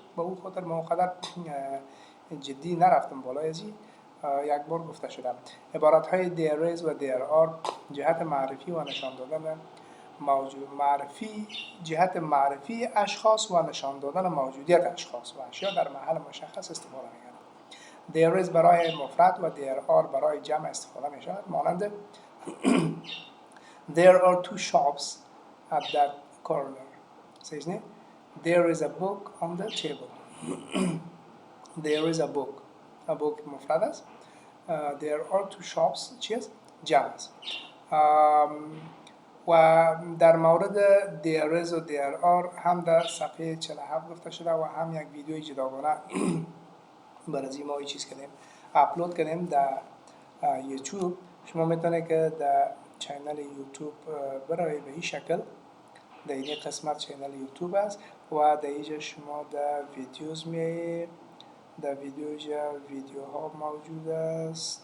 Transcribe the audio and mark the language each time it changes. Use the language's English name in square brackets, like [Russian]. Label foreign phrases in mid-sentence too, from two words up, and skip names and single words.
[Persian] به اون خاطر من قدر جدی نرفتم بالای ازی یک بار گفته شده. عبارت های [English] there is [Persian] و [English] there are [Persian] جهت معرفی و نشان دادن موجود جهت معرفی اشخاص و نشان دادن موجودیت اشخاص و اشیا در محل مشخص استفاده می‌کنند. [English] There is [Persian] برای مفرد و [English] there are [Persian] برای جمع استفاده می شود. [English] مانند There are two shops at that corner. سیزنه There is a book on the table. There is a book. A book [Persian] مفرد است. [English] There are two shops [Persian] چیست؟ جمع است. و در مورد [English] there is [Persian] و [English] there are [Persian] هم در صفحه 47 گفته شده و هم یک ویدیوی جداگانه برای ما چیز کردیم اپلود کردیم در یوتیوب. شما میتونه که در چینل یوتیوب برای به این شکل در این قسمت چینل یوتیوب است و در اینجا شما در ویدیوز می در ویدیوها موجود است.